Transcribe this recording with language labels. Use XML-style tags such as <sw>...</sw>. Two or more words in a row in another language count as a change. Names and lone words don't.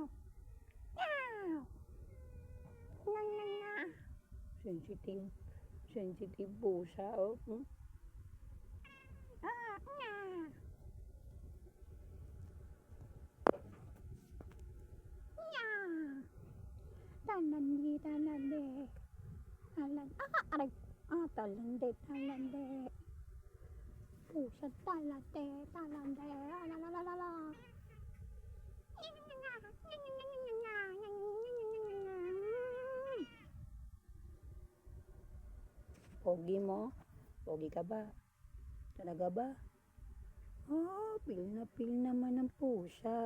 <tl>Ow! Nga, nga, nga. Sensitive. Sensitive po siya, oh. Ah, nga. Nga. Talandi, talandi. Talandi. Aray. Talandi, talandi. Pusa, talandi, talandi. Alalalala. Pogi mo? Pogi ka ba? Talaga ba? Pil na pil naman ang pusa.</tl>